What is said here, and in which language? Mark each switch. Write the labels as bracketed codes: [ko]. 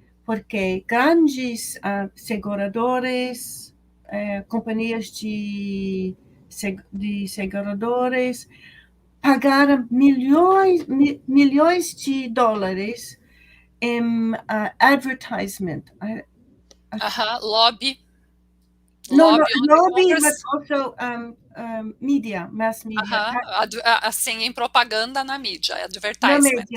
[pt] Porque grandes seguradores, companhias de seguradores, pagaram milhões de dólares em advertisement. [en] Lobby. Lobby, but also media, mass media. [pt] Assim, em propaganda na mídia, advertisement.